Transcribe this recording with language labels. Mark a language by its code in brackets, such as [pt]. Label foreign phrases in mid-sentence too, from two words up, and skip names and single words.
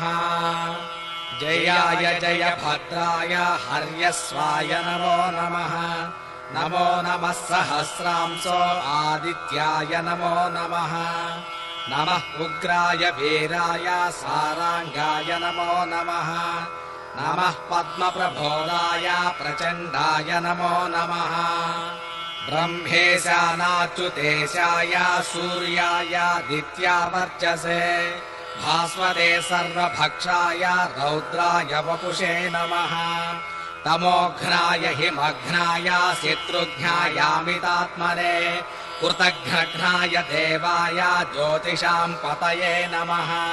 [sa] జయాయ జయ భద్రాయ హర్యస్వాయ నమో నమః. నమో నమః సహస్రాంశో ఆదిత్యాయ నమో నమః. నమః ఉగ్రాయ వీరాయ సారాంగాయ నమో నమః. నమః పద్మప్రబోధాయ ప్రచండాయ నమో నమః. ब्रह्मेशानाच्युतेशाय सूर्यायादित्यावर्चसे भास्वते सर्वभक्षाय रौद्राय वपुषे नमः तमोघ्नाय हिमघ्नाय शत्रुघ्नायामितात्मने कृतघ्नघ्नाय देवाय ज्योतिषां पतये नमः